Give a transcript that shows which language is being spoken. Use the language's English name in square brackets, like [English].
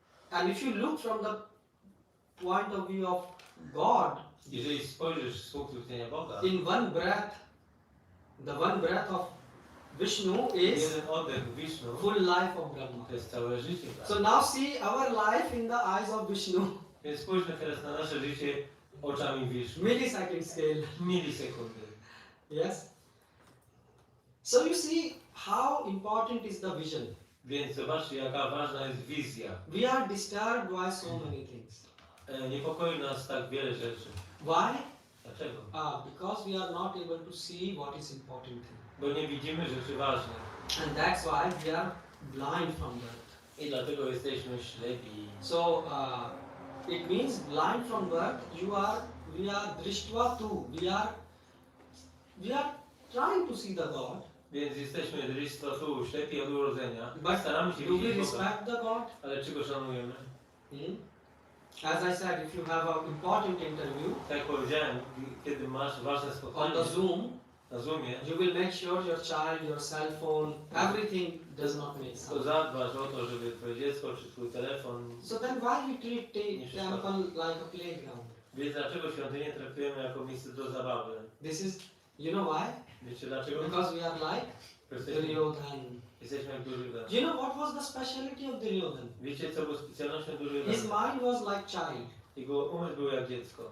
[English] And if you look from the point of view of God, [Polish] Jeżeli spojrzysz z punktu widzenia Boga, [English] in one breath, the one breath of Vishnu is [Polish] jeden oddech Wisznu [English] full life of Brahma. [Polish] to jest całe życie. [English] So [Polish] Prawda? [English] now see our life in the eyes of Vishnu. [Polish] Więc spójrzmy teraz na nasze życie oczami Wisznu. [English] Millisecond scale. [Polish] Milisekundy. [English] Yes. So you see how important is the vision. [Polish] Więc zobaczcie, jaka ważna jest wizja. [English] We are disturbed by so many things. [Polish] Niepokoi nas tak wiele rzeczy. [English] Why? [Polish] Dlaczego? [English] Because we are not able to see what is important. [Polish] Bo nie widzimy rzeczy ważnych. [English] And that's why we are blind from birth. [Polish] I dlatego jesteśmy ślepi. [English] So it means blind from birth. We are drishtva too. We are trying to see the God. [Polish] Więc jesteśmy tu, ślepi od urodzenia. [English] But [Polish] Staramy się [English] do we [Polish] widzieć Boga. [English] respect the God? [Polish] Ale czy go szanujemy? [English] As I said, if you have an important interview [Polish] Tak jak powiedziałem, kiedy masz ważne [English] on [Polish] spotkanie [English] the Zoom, [Polish] na Zoomie, [English] you will make sure your child, your cell phone, everything does not make [Polish] to [English] sound. [Polish] zadbasz o to, żeby twoje dziecko czy twój telefon... [English] So then why we treat temple like a playground? [Polish] Więc dlaczego świątynię traktujemy jako miejsce do zabawy? [English] This is, you know why? [Polish] Wiecie dlaczego? [English] Because we are like Duryodhan. [Polish] Jesteśmy jak Duryodhan. [English] Do you know what was the speciality of Duryodhan? [Polish] Wiecie co było specjalnością [English] His [Polish] Duryodhana? [English] mind was like child. [Polish] Jego umysł był jak dziecko.